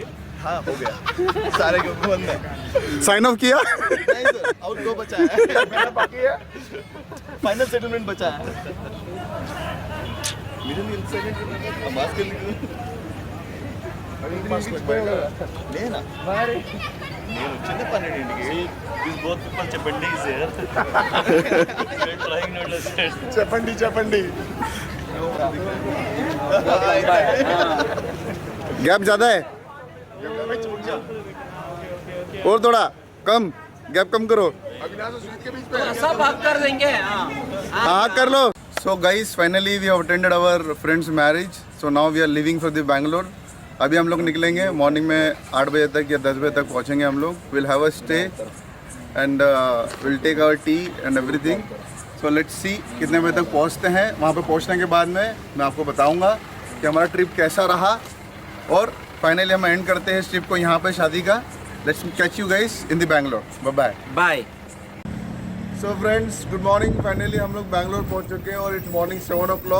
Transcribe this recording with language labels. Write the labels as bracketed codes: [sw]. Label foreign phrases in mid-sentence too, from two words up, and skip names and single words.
[hi] हाँ हो गया, सारे के बंद है। [en] sign off [hi] किया? नहीं सर, [en] out go [hi] बचा है। मेरा बाकी है, [en] final settlement [hi] बचा है। मेरे लिए सेकंड मास्क के लिए लेना मारे నేను చిన్న పన్నెండు ఇంటికి దిస్ బోత్ పీపుల్ చెప్పండి సార్ ట్రైయింగ్ నాట్ అండర్స్టాండ్ చెప్పండి చెప్పండి गैप ज्यादा है और थोड़ा कम, गैप कम करो। अविनाश और सुजीत के बीच पे सब भाग कर देंगे। हाँ कर लो। [en] So guys finally we have attended our friends marriage, so now we are living for the Bangalore. [hi] अभी हम लोग निकलेंगे मॉर्निंग में 8 बजे तक या 10 बजे तक पहुंचेंगे हम लोग। [en] Will have a stay and will take our tea and everything. so let's see [hi] कितने बजे तक पहुंचते हैं। वहां पे पहुंचने के बाद में मैं आपको बताऊंगा कि हमारा ट्रिप कैसा रहा, और फाइनली हम एंड करते हैं इस ट्रिप को यहाँ पे शादी का। [en] Let's catch you guys in the Bangalore. Bye bye. बाय। So friends good morning. [hi] फाइनली हम लोग बैंगलोर पहुंच चुके हैं और [en] it's morning 7 o'clock.